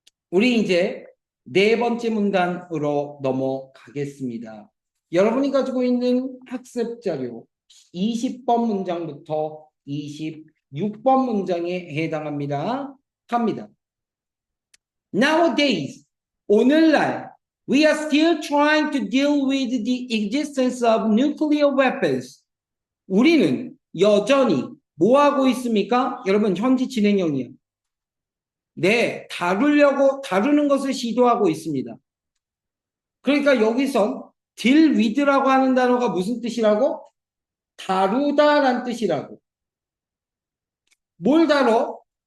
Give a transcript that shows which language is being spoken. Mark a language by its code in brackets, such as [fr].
[ko] 우리 이제 네 번째 문단으로 넘어가겠습니다. 여러분이 가지고 있는 학습 자료 20번 문장부터 26번 문장에 해당합니다. 갑니다. [en] Nowadays, 오늘날, we are still trying to deal with the existence of nuclear weapons. [ko] 우리는 여전히 뭐 하고 있습니까? 여러분, 현재 진행형이요. 네, 다루는 것을 시도하고 있습니다. 그러니까 여기선 deal with라고 하는 단어가 무슨 뜻이라고? 다루다란 뜻이라고. 뭘 다뤄?